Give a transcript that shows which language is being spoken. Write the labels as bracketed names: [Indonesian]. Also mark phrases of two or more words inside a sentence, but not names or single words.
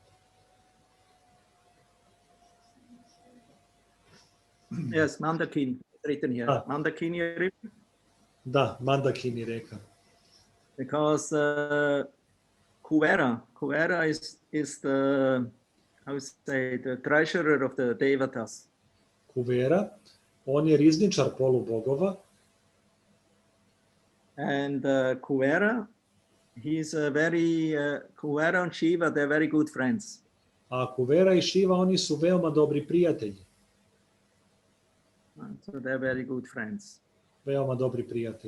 [English] Yes, Mandakini. written here. Ah. Mandakini River. [Serbian] Da, Mandakini reka. [English] Because Kuvera is the, how would say, the treasurer of the Devatas. [Serbian] Kuvera, on je rizničar polubogova, [English] And Kuvera, he's a very, Kuvera and Shiva, they're very good friends. [Serbian] a Kuvera i Šiva, oni su veoma dobri prijatelji. [English] So they're very good friends. [Serbian] Veoma dobri prijatelji.